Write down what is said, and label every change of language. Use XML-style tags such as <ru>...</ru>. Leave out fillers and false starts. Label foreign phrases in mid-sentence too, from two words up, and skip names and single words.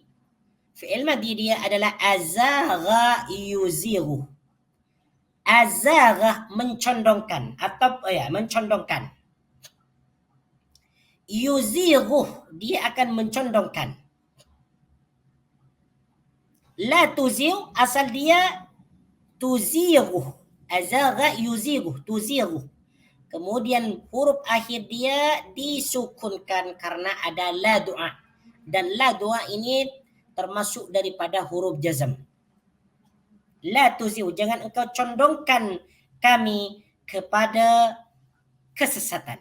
<ar>فعل ماض</ar> <id>dia adalah</id> <ar>أزاغ يزيغ.</ar> <id>Azagha mencondongkan atau mencondongkan. Yuzighu dia akan mencondongkan.</id> <ar>لا تزغ</ar> <id>asal dia tuzighu.</id> <ar>أزاغ يزيغ تزيغ.</ar> <id>Kemudian huruf akhir dia disukunkan karena ada la doa. Dan la doa ini termasuk daripada huruf jazm.</id> <ar>لا تزغ,</ar> <id>jangan engkau condongkan kami kepada kesesatan.</id>